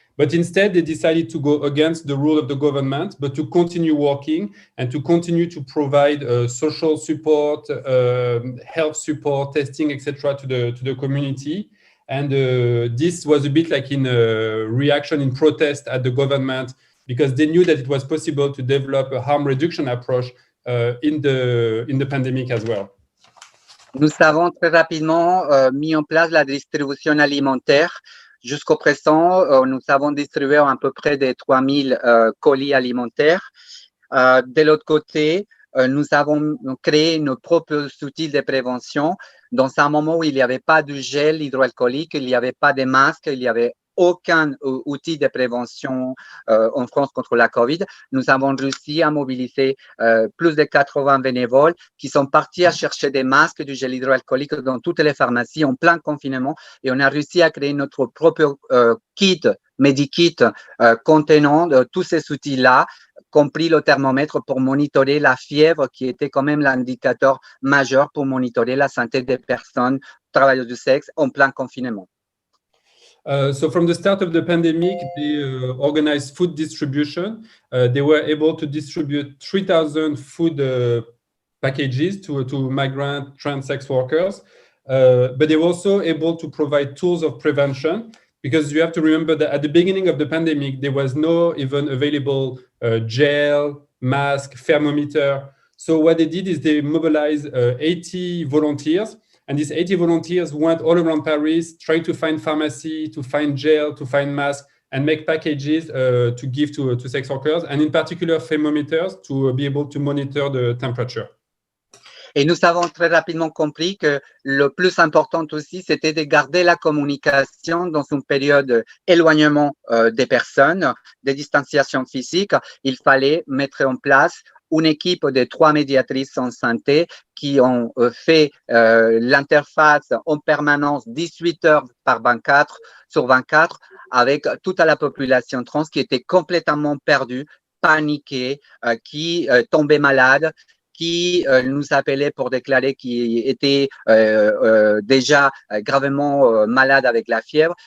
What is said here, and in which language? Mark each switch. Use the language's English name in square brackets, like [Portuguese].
[English] But instead, they decided to go against the rule of the government, but to continue working and to continue to provide social support, health support, testing, etc. to the community. And this was a bit like in a reaction, in protest at the government, because they knew that it was possible to develop a harm reduction approach in the pandemic as well. [French] Nous avons très rapidement mis en place la distribution alimentaire. Jusqu'au présent, nous avons distribué à peu près des 3000 colis alimentaires. De l'autre côté, nous avons créé nos propres outils de prévention. Dans un moment où il n'y avait pas de gel hydroalcoolique, il n'y avait pas de masque, il n'y avait aucun outil de prévention en France contre la COVID, nous avons réussi à mobiliser plus de 80 bénévoles qui sont partis à chercher des masques, du gel hydroalcoolique dans toutes les pharmacies en plein confinement, et on a réussi à créer notre propre kit, medikit, contenant tous ces outils-là, compris le thermomètre pour monitorer la fièvre qui était quand même l'indicateur majeur pour monitorer la santé des personnes travailleuses du sexe en plein confinement. [English] So from the start of the pandemic, they organized food distribution. They were able to distribute 3,000 food packages to migrant trans sex workers. But they were also able to provide tools of prevention, because you have to remember that at the beginning of the pandemic, there was no even available gel, mask, thermometer. So what they did is they mobilized 80 volunteers. And these 80 volunteers went all around Paris, trying to find pharmacy, to find gel, to find masks, and make packages to give to sex workers, and in particular thermometers to be able to monitor the temperature. [French] Et nous avons très rapidement compris que le plus important aussi, c'était de garder la communication dans une période d'éloignement des personnes, de distanciation physique. Il fallait mettre en place une équipe de 3 médiatrices en santé qui ont fait l'interface en permanence 18 heures par 24 sur 24 avec toute la population trans qui était complètement perdue, paniquée, qui tombait malade, qui nous appelait pour déclarer qu'il était déjà gravement malade avec la fièvre.